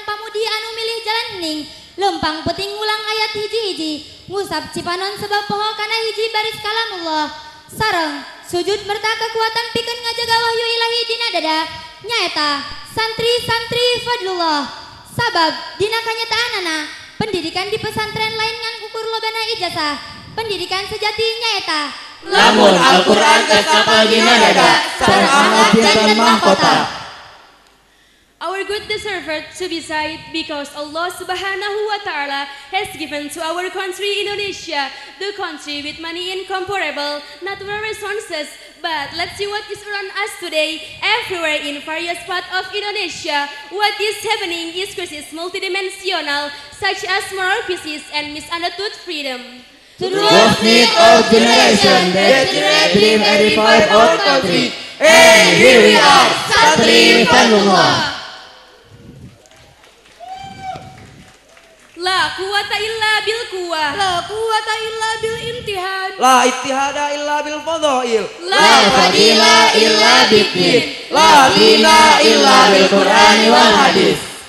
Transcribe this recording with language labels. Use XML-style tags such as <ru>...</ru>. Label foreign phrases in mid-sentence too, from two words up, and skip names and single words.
<su>pamudi anu milih jalan ning, lempang puting ulang ayat hiji-hiji, ngusap cipanon sebab poho kana hiji baris kalamullah, sareng sujud merta kekuatan pikeun ngajaga wahyu ilahi dina dada, nyaeta santri-santri fadlullah, sabab dina kanyataanana, pendidikan di pesantren lain ngan ukur lobana ijazah, pendidikan sejati nyaeta Lamun Al-Quran kapal dina dada, sareng anak jantan mahkota.</su> <en>Our good deserved to be cited because</en> <ar>الله سبحانه وتعالى</ar> <en>has given to our country Indonesia, the country with many incomparable natural resources. But let's see what is around us today. Everywhere in various parts of Indonesia, what is happening is crisis multidimensional, such as moral crisis and misunderstood freedom. To the lost need of generation that dream and revive our country. And here we are, Santri Fadlullah.</en> <ar>لا قوة إلا بالقوة. لا قوة إلا بالامتحان. لا اتحاد إلا بالفضائل. لا فضيلة إلا بالدين، لا دين إلا بالقرآن والحديث.</ar>